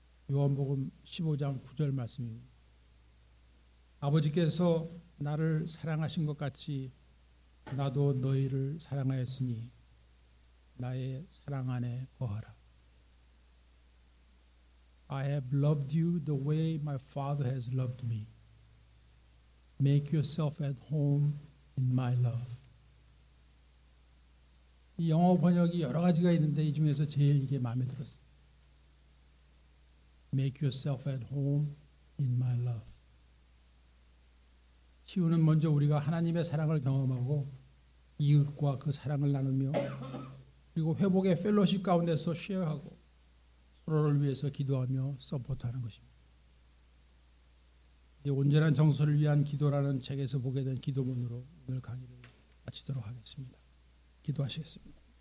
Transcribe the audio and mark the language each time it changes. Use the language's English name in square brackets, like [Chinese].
[Korean] 요한복음 15장 9절 말씀입니다. 아버지께서 나를 사랑하신 것 같이 나도 너희를 사랑하였으니 나의 사랑 안에 거하라. [English] I have loved you the way my Father has loved me. Make yourself at home in my love. [Korean] 이 영어 번역이 여러 가지가 있는데 이 중에서 제일 이게 마음에 들었어요. [English] Make yourself at home in my love. [Korean] 치유는 먼저 우리가 하나님의 사랑을 경험하고 이웃과 그 사랑을 나누며 그리고 회복의 펠로십 가운데서 쉐어하고 서로를 위해서 기도하며 서포트하는 것입니다. 이제 온전한 정서를 위한 기도라는 책에서 보게 된 기도문으로 오늘 강의를 마치도록 하겠습니다. 기도하시겠습니다.